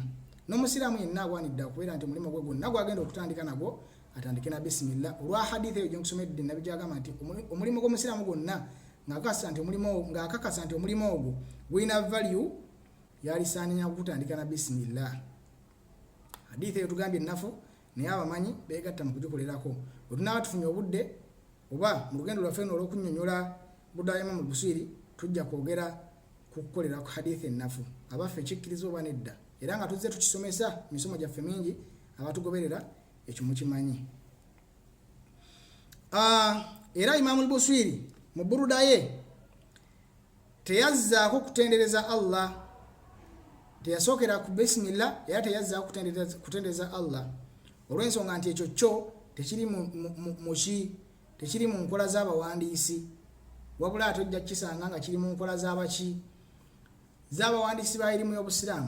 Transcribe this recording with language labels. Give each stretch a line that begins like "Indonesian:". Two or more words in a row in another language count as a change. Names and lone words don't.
Ganda: N'omusiraamu yenna agwanidde okubeera nti omulimu gwe gwonna gwagenda okutandika nagwo atandike na bismillah olwa hadithi eyo gyenkusomedde nabbi gyagamba nti omulimu gw'omusiraamu gwonna ng'akakasa nti omulimu ogwo gwina value yalisaaninya kugutandika na bismillah. Hadithi eyo tugambye ennafu naye abamanyi beegatta mu kugikolerako. Bwe tunaaba tufunye obudde oba mu lugendo lwaffe olw'okunnyonnyola Burda ya Imam al-Busiri tujja kwogera ku kukolera ku hadithi ennafu abaffe kikkiriza oba nedda, era nga tuzze tukisomesa misomo gyaffe mingi abatugoberera ekyo mukimanyi. Era Imam al-Busiri mu Buruda ye teyazzaako kutendereza Allah, teyasookera ku bismillah era teyazzaako kutendereza Allah olw'ensonga nti ekyo kyo tekiri mu nkola z'abawandiisi, wabula ate ojja kukisanga nga kiri mu nkola z'abawandiisi ba erimu y'obusiraamu.